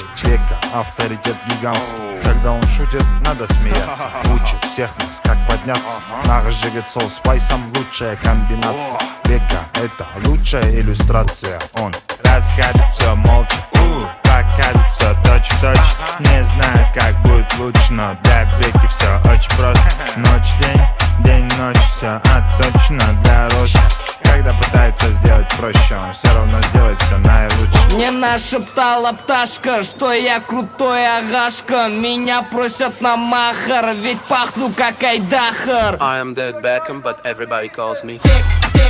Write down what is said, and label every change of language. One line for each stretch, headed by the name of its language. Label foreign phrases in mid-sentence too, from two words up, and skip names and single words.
Russian: Бека авторитет гигантский, когда он шутит, надо смеяться. Учит всех нас, как подняться.
Kazakh: Нағыз жігіт сол спайсом,
Russian: лучшая комбинация. Бека — это лучшая иллюстрация. Он расскажет все молча, покажет все точь-в-точь. Не знаю, как будет лучше, но для Беки все очень просто. Ночь-день, день-ночь, все отточено для роста. Когда пытается сделать проще, он все равно сделает все наилучше. Мне нашептала пташка, что я крутой агашка. Меня просят на махар, ведь пахну как айдахар.
English: I am David Beckham, but everybody calls me